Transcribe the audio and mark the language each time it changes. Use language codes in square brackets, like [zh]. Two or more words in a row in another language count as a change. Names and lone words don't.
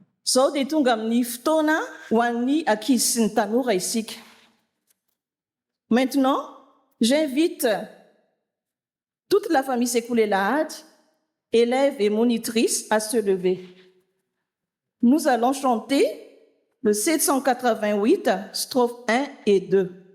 [mg] Sao dia tonga amin'ny fotoana ho an'ny ankizy sy ny tanora isika. [fr] Maintenant, j'invite toute la famille Sékoulé Lahad, élèves et monitrices, à se lever. Nous allons chanter le 788, strophes 1 et 2.